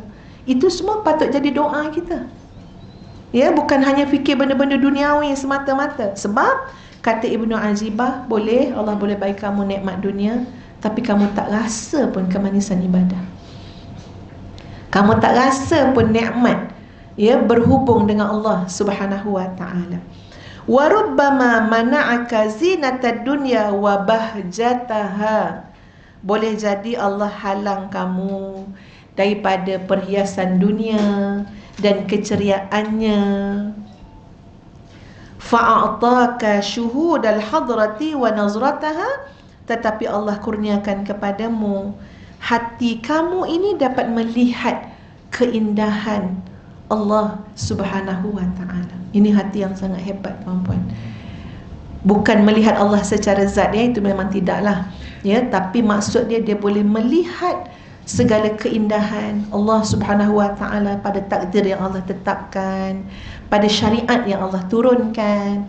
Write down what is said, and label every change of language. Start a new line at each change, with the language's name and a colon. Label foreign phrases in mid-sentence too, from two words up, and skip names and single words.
Malay: Itu semua patut jadi doa kita. Ya, bukan hanya fikir benda-benda duniawi semata-mata. Sebab kata Ibnu Ajibah, boleh Allah boleh bagi kamu nikmat dunia, tapi kamu tak rasa pun kemanisan ibadah. Kamu tak rasa pun nikmat, ya, berhubung dengan Allah
Arabic: سبحانه وتعالى. وربما منعك زينة الدنيا وبهجتها.
Malay: Boleh jadi Allah halang kamu daripada perhiasan dunia dan keceriaannya.
Arabic: فأعطاك شهود الحضرة ونضرتها.
Malay: Tetapi Allah kurniakan kepadamu, hati kamu ini dapat melihat keindahan Allah
Arabic: سبحانه وتعالى.
Malay: Ini hati yang sangat hebat tuan-puan. Bukan melihat Allah secara zat dia, itu memang tidaklah, ya, tapi maksud dia boleh melihat segala keindahan Allah
Arabic: سبحانه وتعالى
Malay: pada takdir yang Allah tetapkan, pada syariat yang Allah turunkan.